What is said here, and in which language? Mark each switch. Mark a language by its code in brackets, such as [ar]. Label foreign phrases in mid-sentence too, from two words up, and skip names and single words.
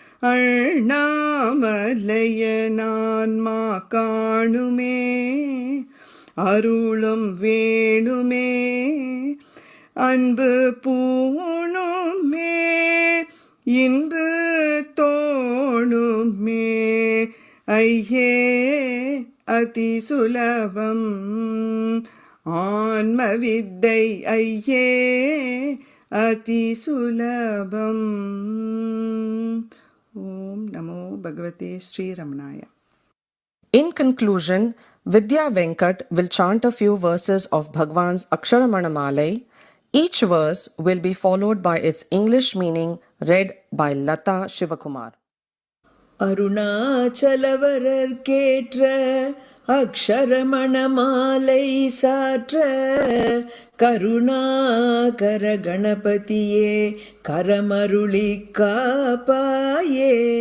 [ta] அண்ணாமலையனான்மா காணுமே அருளும் வேணுமே அன்பு பூணுமே இன்பு தோணுமே ஐயே அதிசுலபம் ஆன்ம வித்தை ஐயே [sa] अतिसुलभम् ॐ नमो भगवते श्रीरमणाय. [en] In conclusion, Vidya Venkat will chant a few verses of Bhagavan's Aksharamanamale. Each verse will be followed by its English meaning read by Lata Shivakumar. [ta] அருணாச்சலவரர் கேற்ற அக்ஷரமணமாலை சாற்ற கருணாகர கணபதியே கரமருளி காப்பாயே.